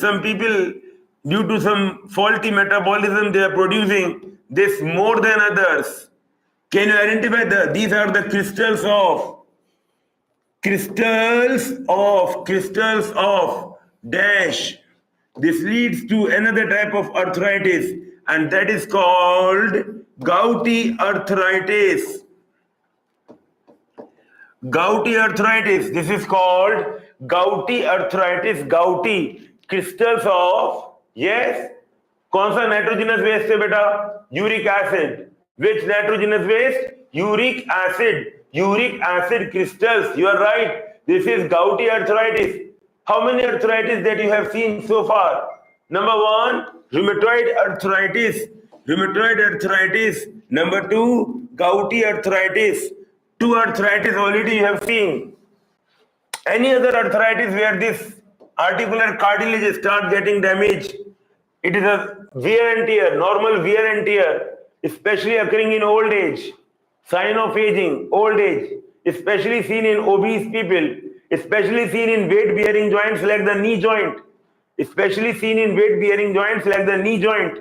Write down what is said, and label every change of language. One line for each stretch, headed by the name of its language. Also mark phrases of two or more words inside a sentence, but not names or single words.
English: Some people, due to some faulty metabolism, they are producing this more than others. Can you identify these are the crystals of crystals of dash. This leads to another type of arthritis, and that is called gouty arthritis. Gouty arthritis. This is called gouty arthritis. Gouty crystals of, yes,
Hindi: कौन सा
English: nitrogenous waste
Hindi: है बेटा?
English: Uric acid. Which nitrogenous waste? Uric acid. Uric acid crystals. You are right. This is gouty arthritis. How many arthritis that you have seen so far? Number one, rheumatoid arthritis. Rheumatoid arthritis. Number two, gouty arthritis. Two arthritis already you have seen. Any other arthritis where this articular cartilage start getting damaged, it is a wear and tear, normal wear and tear, especially occurring in old age, sign of aging, old age, especially seen in obese people, especially seen in weight-bearing joints like the knee joint, especially seen in weight-bearing joints like the knee joint.